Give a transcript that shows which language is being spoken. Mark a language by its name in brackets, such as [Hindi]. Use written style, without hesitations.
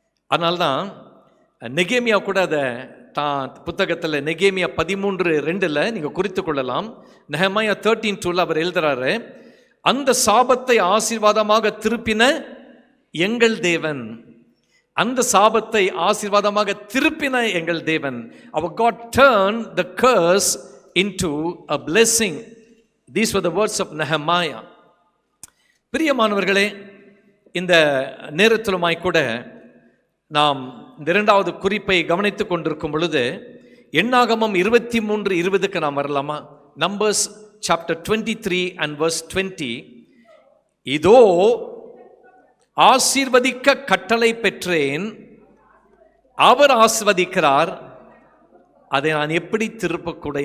[Tamil] அதனால்தான் நெகேமியா கூட அதை தான் புத்தகத்தில் நெகேமியா 13:2 நீங்கள் குறித்து கொள்ளலாம். நெஹெமியா 13:2 அவர் எழுதுறாரு, அந்த சாபத்தை ஆசீர்வாதமாக திருப்பின எங்கள் தேவன், அந்த சாபத்தை ஆசீர்வாதமாக திருப்பின எங்கள் தேவன். [English] Our God turned the curse into a blessing. These were the words of Nehemiah. [Tamil] பிரியமானவர்களே, இந்த நேரத்திலுமாய் கூட நாம் இந்த இரண்டாவது குறிப்பை கவனித்துக் கொண்டிருக்கும் பொழுது எண்ணாகமம் 23:20 நாம் வரலாமா? Numbers chapter 23 [English] and verse 20. [Tamil] இதோ ஆசீர்வதிக்க கட்டளை பெற்றேன், அவர் ஆசீர்வதிக்கிறார், அதை நான் எப்படி திருப்பக்கூட?